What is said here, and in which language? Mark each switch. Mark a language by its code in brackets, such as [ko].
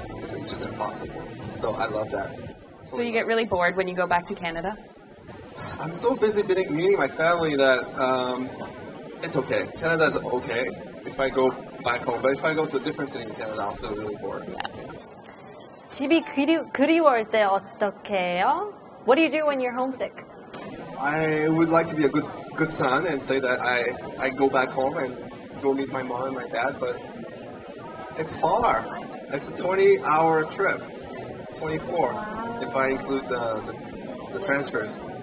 [en] It's just impossible. So I love that. So you get really bored when you go back to Canada? I'm so busy meeting my family that it's okay. Canada's okay if I go back home. But if I go to a different city in Canada, I'll feel really bored. Yeah. [ko] 집이 그리울 때 어떻게 해요? [en] What do you do when you're homesick? I would like to be a good son and say that I go back home and go meet my mom and my dad, but it's far. It's a 20-hour trip, 24 if I include the transfers.